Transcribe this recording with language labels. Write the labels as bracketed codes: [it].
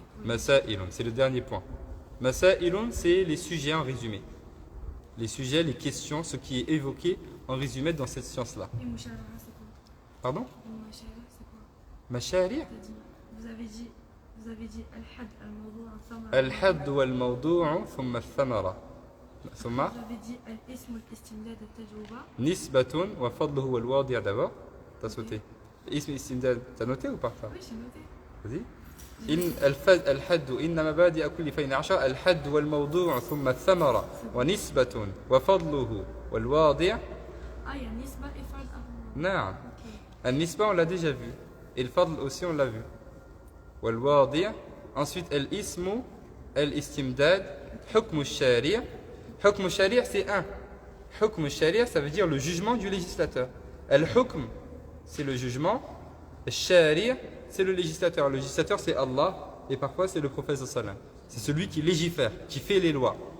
[fr] Masailun, c'est le dernier point. Masailun, c'est les sujets en résumé. Les sujets, les questions, ce qui est évoqué en résumé dans cette science-là. et Mouchara, c'est quoi? Pardon? Et Mouchara, c'est quoi? Mashari'. T'as dit, vous avez dit Al-Had, Al-Mawdu', Al-Thamara. [ar] الحد والموضوع ثم الثمرة ثم [fr] Vous avez dit Al-Ism, Al-Istimdad, Al-Tajruba. [ar] نسبة وفضله هو الواضع [fr] d'abord. T'as sauté. [ar] اسم استمداد, [fr] t'as noté ou pas ça? Oui, j'ai noté. Vas-y. [ar] إن الحد إن مبادئ كل فين عشر الحد والموضوع ثم الثمرة ونسبة وفضله والواضع. [fr] Ah, il y a Nisba et Fard avant. [ar] نعم. [fr] Ok. النسبة on l'a déjà vu. Et le fadl aussi on l'a vu. والواضع. Ensuite [ar] الاسم الاستمداد حكم الشارع. [fr] حكم الشارع c'est un. حكم الشارع ça veut dire le jugement du législateur. الحكم c'est le jugement. الشارع c'est le législateur. Le législateur c'est Allah et parfois c'est le prophète sallallahu alayhi wa sallam. C'est celui qui légifère, qui fait les lois.